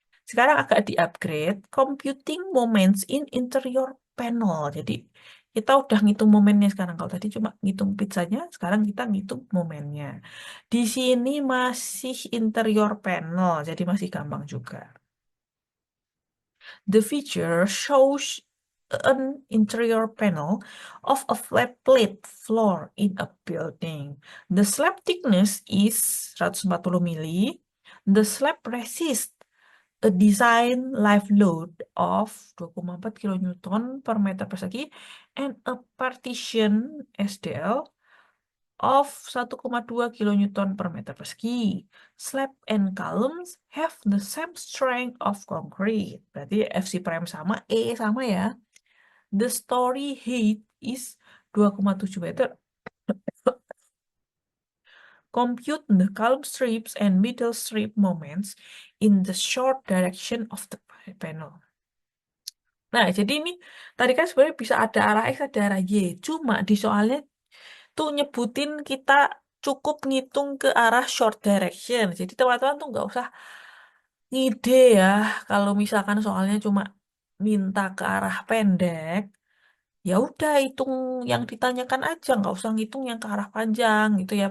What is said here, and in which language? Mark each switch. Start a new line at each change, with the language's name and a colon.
Indonesian: Sekarang agak di-upgrade,
English: computing moments in interior panel.
Indonesian: Jadi kita udah ngitung momennya sekarang. Kalau tadi cuma ngitung pizzanya, sekarang kita ngitung momennya. Di sini masih interior panel, jadi masih gampang juga.
English: The feature shows an interior panel of a flat plate floor in a building. The slab thickness is 140 mili. The slab resists a design live load of 2,4 kilonewton per meter persegi and a partition SDL of 1,2 kilonewton per meter persegi. Slab and columns have the same strength of concrete.
Indonesian: Berarti FC prime sama, E sama ya.
English: The story height is 2,7 meter. Compute the column strips and middle strip moments in the short direction of the panel.
Indonesian: Nah, jadi ini tadi kan sebenarnya bisa ada arah X, ada arah Y. Cuma di soalnya tuh nyebutin kita cukup ngitung ke arah short direction. Jadi teman-teman tuh nggak usah ngide ya. Kalau misalkan soalnya cuma minta ke arah pendek, ya udah hitung yang ditanyakan aja, nggak usah ngitung yang ke arah panjang gitu ya.